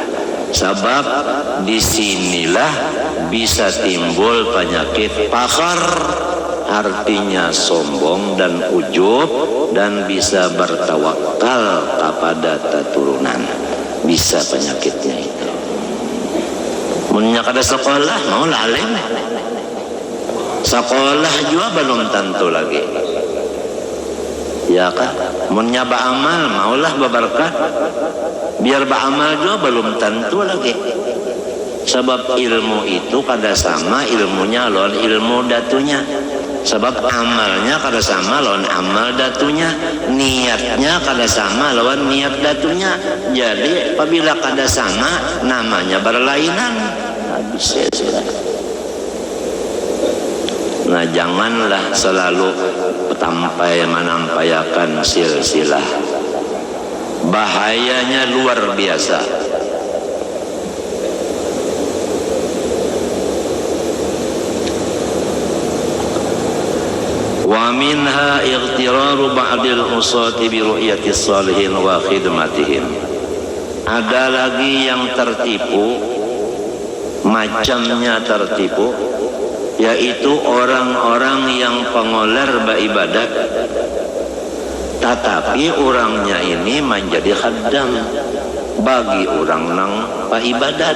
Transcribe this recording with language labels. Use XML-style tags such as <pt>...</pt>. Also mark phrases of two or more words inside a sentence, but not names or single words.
<id>Sebab disinilah bisa timbul penyakit pakar, artinya sombong dan ujub, dan bisa bertawakal kepada keturunan. Bisa penyakitnya itu.</id> <bjn>Munnya kada sekolah mau lalim, sekolah juga belum tentu lagi, ya kan? Munnya beramal maulah berberkah, biar beramal juga belum tentu lagi. Sebab ilmu itu kada sama ilmunya lawan ilmu datunya. Sebab amalnya kada sama lawan amal datunya, niatnya kada sama lawan niat datunya. Jadi apabila kada sama, namanya berlainan. Habis sudah. Nah, janganlah selalu menampayakan silsilah. Bahayanya luar biasa.</bjn> <ar>ومنها اغترار بعض العصاة برؤية الصالحين وخدمتهم.</ar> <bjn>Ada lagi yang tertipu, macamnya tertipu, yaitu orang-orang yang pengoler beribadat, tetapi orangnya ini menjadi khaddam bagi orang nang beribadat.</bjn>